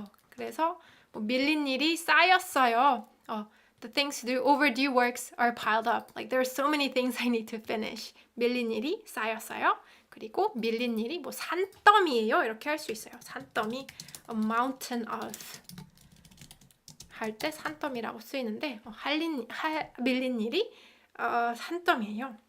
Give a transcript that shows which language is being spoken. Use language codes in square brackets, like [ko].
[ko] 그래서 뭐 밀린 일이 쌓였어요. [en] The things to do, overdue works are piled up. Like there are so many things I need to finish. [ko] 밀린 일이 쌓였어요. 그리고 밀린 일이 뭐 산더미예요. 이렇게 할 수 있어요. [en] 산더미, a mountain of. [ko] 할 때 산더미라고 쓰이는데 밀린 일이 산더미예요.